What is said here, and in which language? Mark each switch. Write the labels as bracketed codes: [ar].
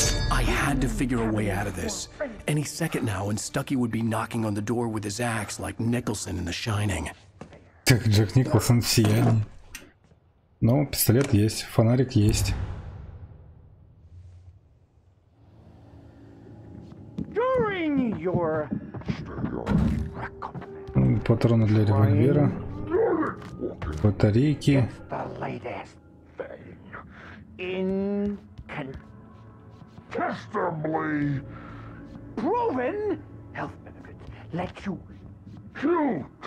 [en] I had to figure a way out of this. Any second now, and Stucky would be knocking on the door with his axe like Nicholson in The Shining. [ru] Так, Джек Николсон в сиянии. Но пистолет есть, фонарик есть. Патроны для револьвера. Батарейки. [en] Incontestably proven health benefits let you kill.